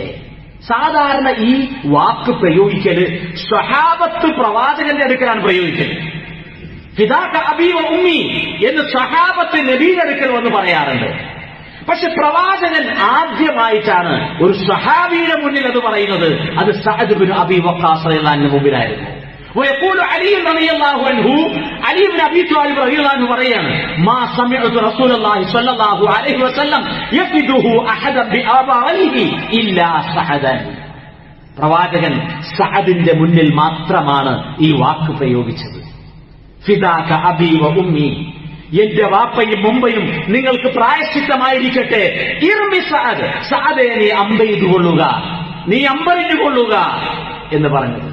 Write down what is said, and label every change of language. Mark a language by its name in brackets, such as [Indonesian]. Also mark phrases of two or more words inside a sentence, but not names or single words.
[Malayalam] സാധാരണ ഈ വാക്ക് പ്രയോഗിക്കല് സ്വഹാബത്ത് പ്രവാചകന്റെ അടുക്കലാണ് പ്രയോഗിക്കൽ. [Arabic] فداك أبي وأمي [Malayalam] എന്ന് സ്വഹാബത്ത് നബിയുടെ അടുക്കൽ വന്ന് പറയാറുണ്ട്. പക്ഷെ പ്രവാചകൻ ആദ്യമായിട്ടാണ് ഒരു സ്വഹാബിയുടെ മുന്നിൽ അത് പറയുന്നത്. അത് സഅദ് ഇബ്നു അബീ വഖാസ് [Arabic] رضي الله عنه [Malayalam] മുമ്പിലായിരുന്നു. [Arabic] ويقول علي رضي الله عنه, علي بن ابي طالب رضي الله عنه പറയാണ്, ما سمعت رسول الله صلى الله عليه وسلم يفده احدا بآبائه الا سعدا, [Malayalam] പ്രവാചകൻ സഅദിന്റെ മുന്നിൽ മാത്രമാണ് ഈ വാക്ക് പ്രയോഗിച്ചത്. [Arabic] فداك أبي وأمي, [Malayalam] എന്റെ വാപ്പയും ഉമ്മയും നിങ്ങൾക്ക് പ്രായശ്ചിത്തമായിരിക്കട്ടെ. [Arabic] ارم سعد, [Malayalam] സഅദേ നീ അമ്പെയ്തുകൊള്ളുക, നീ അമ്പെറിഞ്ഞുകൊള്ളുക എന്ന് പറഞ്ഞത്.